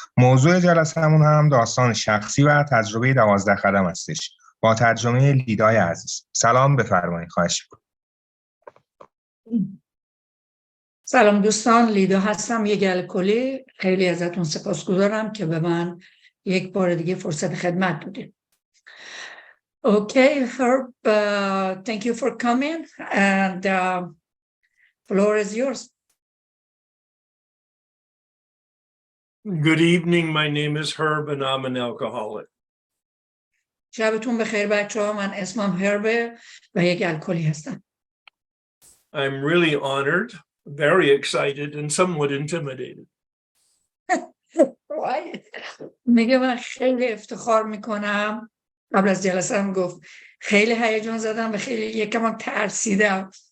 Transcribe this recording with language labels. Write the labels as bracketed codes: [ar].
[fa] موضوع جلسمون هم داستان شخصی و تجربه 12 قدم هستش با ترجمه لیدای عزیز. سلام بفرمایید. خواهش می‌کنم. سلام دوستان، لیدا هستم، یک الکلی. خیلی ازتون سپاسگزارم که به من یک بار دیگه فرصت خدمت دادید. [en] Okay, Herb, thank you for coming, and floor is yours. Good evening. My name is Herb and I'm an alcoholic. [fa] شبتون بخیر بچه‌ها. من اسمم هربه و یک الکلی هستم. [en] I'm really honored, very excited, and somewhat intimidated. [fa] میگه من خیلی افتخار میکنم. قبل از جلسه هم گفت خیلی هیجان زدم و خیلی یکم ترسیدم.